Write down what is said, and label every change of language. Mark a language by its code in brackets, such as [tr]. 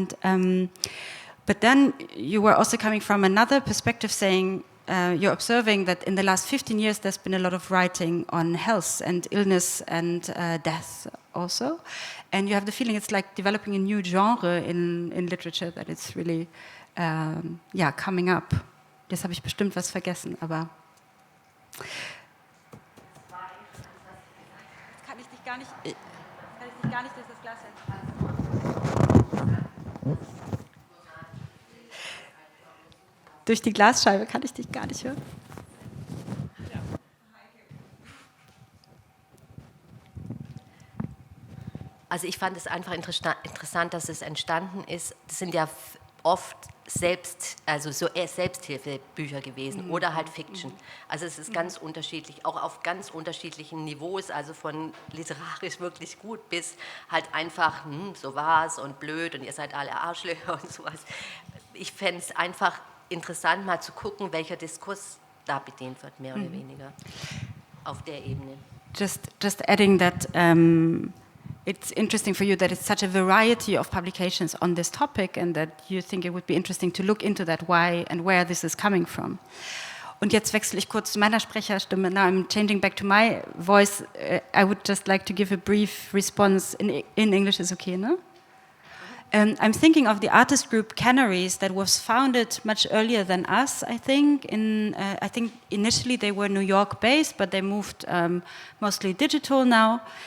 [en] And but then you were also coming from another perspective, saying you're observing that in the last 15 years there's been a lot of writing on health and illness and death also, and you have the feeling it's like developing a new genre in literature, that it's really coming up. [de] Jetzt habe ich bestimmt was vergessen, aber kann ich dich gar nicht durch das Glas hören. Durch die Glasscheibe kann ich dich gar nicht hören. Also ich fand es einfach interessant, dass es entstanden ist. Das sind ja oft Selbsthilfebücher gewesen oder halt Fiction. Also es ist ganz unterschiedlich, auch auf ganz unterschiedlichen Niveaus, also von literarisch wirklich gut bis halt einfach, so war's und blöd und ihr seid alle Arschlöcher und sowas. Ich fände es einfach interessant, mal zu gucken, welcher Diskurs da bedient wird, mehr oder weniger, auf der Ebene. [en] Just adding that it's interesting for you that it's such a variety of publications on this topic, and that you think it would be interesting to look into that, why and where this is coming from. [de] Und jetzt wechsle ich kurz zu meiner Sprecherstimme. [en] Now I'm changing back to my voice. I would just like to give a brief response in English. Is okay, no? I'm thinking of the artist group Canaries that was founded much earlier than us, I think. I think initially they were New York based, but they moved mostly digital now.